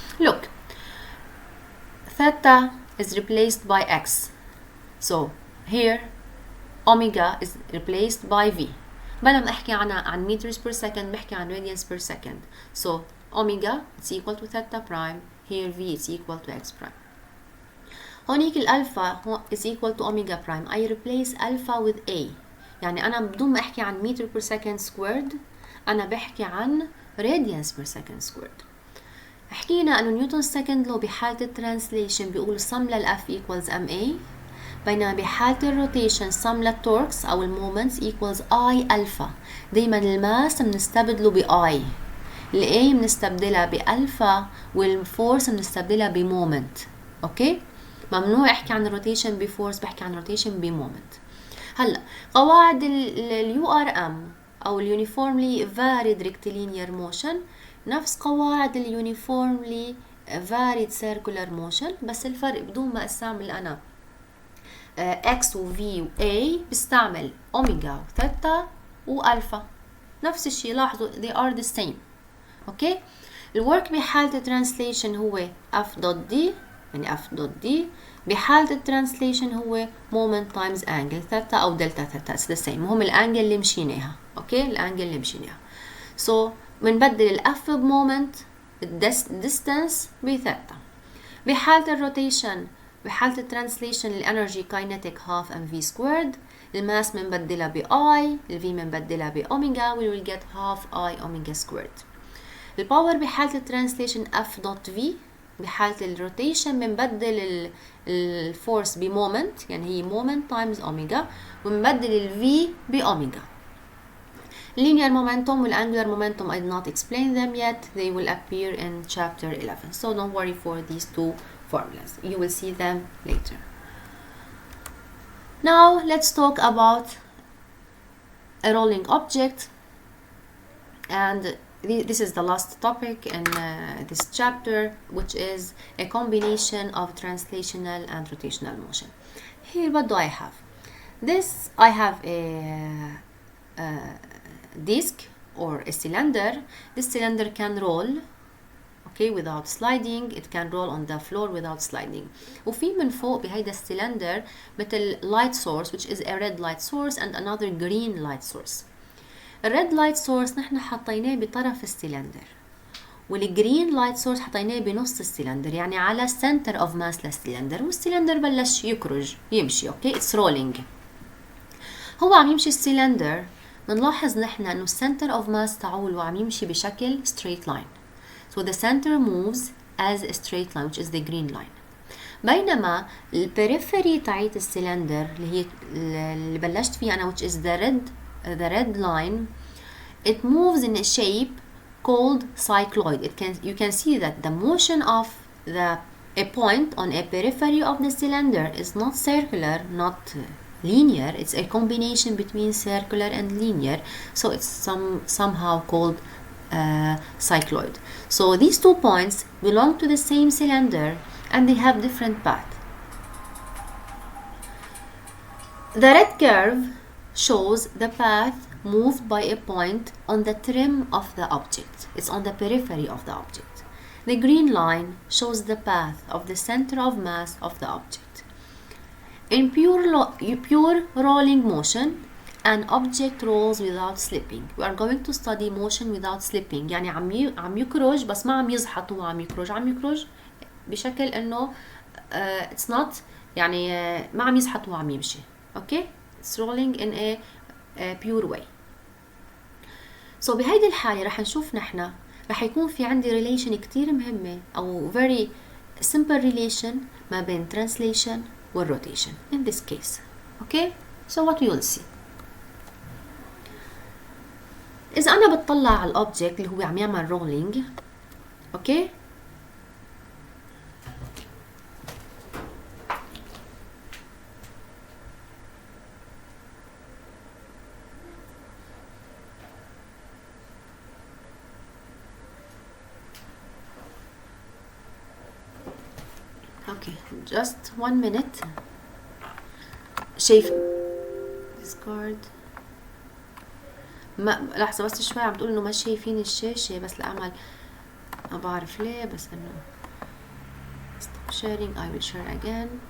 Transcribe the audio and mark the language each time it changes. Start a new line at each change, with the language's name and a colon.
English: Look, theta is replaced by x, so here omega is replaced by v.
Arabic: بدل ما احكي عن
English: meters per second
Arabic: بحكي عن
English: radians per second. So omega is equal to theta prime, here v is equal to x prime.
Arabic: هونيك الألفا
English: is equal to omega prime. I replace alpha with a.
Arabic: يعني أنا بدون ما أحكي عن
English: meter per second squared
Arabic: أنا بحكي عن
English: radians per second squared.
Arabic: حكينا أنه نيوتن
English: second law
Arabic: بحالة الترانسليشن بيقول sum للF
English: equals ma،
Arabic: بينما بحالة الروتيشن sum للتوركس أو المومنتس
English: equals I alpha.
Arabic: دايما الماس بنستبدله ب I، ال A بنستبدلها بألفا والفورس بنستبدلها بمومنت. أوكي؟ ممنوع احكي عن الروتيشن بفورس، بحكي عن الروتيشن بمومنت. هلا قواعد اليو ار ام او اليونيفورملي فاريد ريكتيلينير موشن نفس قواعد اليونيفورملي فاريد سيركولار موشن، بس الفرق بدون ما استعمل انا اكس وفي واي بستعمل اوميجا وثيتا والفا. نفس الشيء لاحظوا
English: they are the same.
Arabic: اوكي، الورك بحالة الترانسليشن هو اف دوت دي، يعني اف دوت دي. بحالة الترانسليشن هو
English: moment times angle
Arabic: ثيتا او دلتا ثيتا،
English: it's the same.
Arabic: مهم الانجل اللي مشيناها. اوكي، الانجل اللي مشيناها. so بنبدل الاف بمومنت، الديستانس بثيتا. بحالة الروتيشن بحالة الترانسليشن الانرجي كاينيتيك
English: half mv squared،
Arabic: الماس بنبدلها ب I، الفي بنبدلها ب اوميجا،
English: we will get half I omega squared.
Arabic: الباور بحالة الترانسليشن F دوت V، بحالة الروتيشن بنبدل الفورس بمومنت، يعني هي مومنت تايمز اوميجا، وبنبدل الفي باوميجا.
English: linear momentum والangular momentum I did not explain them yet, they will appear in chapter 11, so don't worry for these two formulas, you will see them later. Now let's talk about a rolling object, and this is the last topic in this chapter, which is a combination of translational and rotational motion. Here what do I have? I have a disc or a cylinder. This cylinder can roll, okay, without sliding. It can roll on the floor without sliding.
Arabic: وفي من فوق بهيدا السلندر مثل
English: light source, which is a red light source and another green light source.
Arabic: الريد لايت سورس نحن حطيناه بطرف السلندر، والجرين لايت سورس حطيناه بنص السلندر، يعني على
English: center of mass
Arabic: للسلندر، والسلندر بلش يكرج يمشي. اوكي، اتس رولينج. هو عم يمشي السلندر، بنلاحظ نحن انه center of mass تاعوله عم يمشي بشكل
English: straight line. So the center moves as a straight line, which is the green line.
Arabic: بينما البريفري تاعت السلندر اللي هي اللي بلشت فيها انا،
English: which is the red line, it moves in a shape called cycloid. You can see that the motion of a point on a periphery of the cylinder is not circular, not linear. It's a combination between circular and linear, so it's somehow called cycloid. So these two points belong to the same cylinder and they have different path. The red curve shows the path moved by a point on the trim of the object. It's on the periphery of the object. The green line shows the path of the center of mass of the object. In pure rolling motion, an object rolls without slipping. We are going to study motion without slipping.
Arabic: يعني عم يكرج بس ما عم يزحط، هو عم يكرج بشكل انه
English: it's not
Arabic: يعني ما عم يزحط، هو عم يمشي.
English: Okay? It's rolling in a pure way.
Arabic: So بهيدي الحالة رح نشوف نحن رح يكون في عندي relation كتير مهمة أو
English: very simple relation
Arabic: ما بين translation و rotation
English: in this case. Okay? So what we will see.
Arabic: إذا أنا بتطلع على الأوبجكت اللي هو عم يعمل rolling،
English: Okay. Okay just 1 minute.
Arabic: شايف discard ما لحظة بس شوي، عم تقول انه ما شايفين الشاشة، بس لأعمل ما بعرف ليه، بس انه
English: stop sharing. I will share again.